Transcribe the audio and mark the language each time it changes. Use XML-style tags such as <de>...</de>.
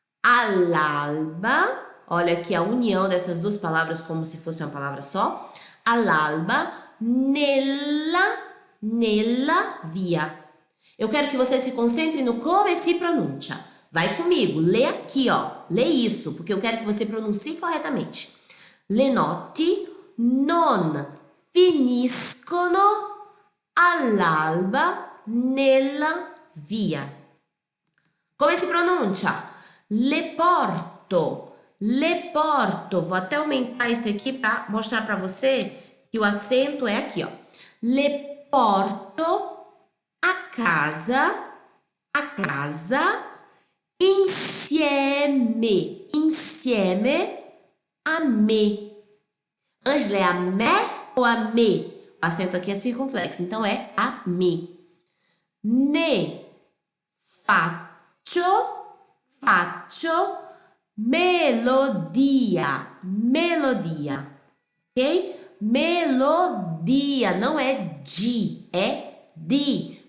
<pt>All'alba, olha aqui a união dessas duas palavras como se fosse uma palavra só.</pt> <it>All'alba, nella via.</it> <pt>Eu quero que você se concentre no como se pronuncia. Vai comigo, lê aqui, ó. Lê isso, porque eu quero que você pronuncie corretamente.</pt> <it>Le notti non finiscono all'alba nella via. Come si pronuncia? Le porto. Le porto.</it> <pt>Vou até aumentar isso aqui para mostrar para você que o acento é aqui, ó.</pt> <it>Le porto a casa insieme a me.</it> <pt>Angela, é a me ou a me? O acento aqui é circunflexo, então é a me.</pt> <it>Ne faccio melodia, ok?</it> <pt>Melodia, não é de, é di.</pt>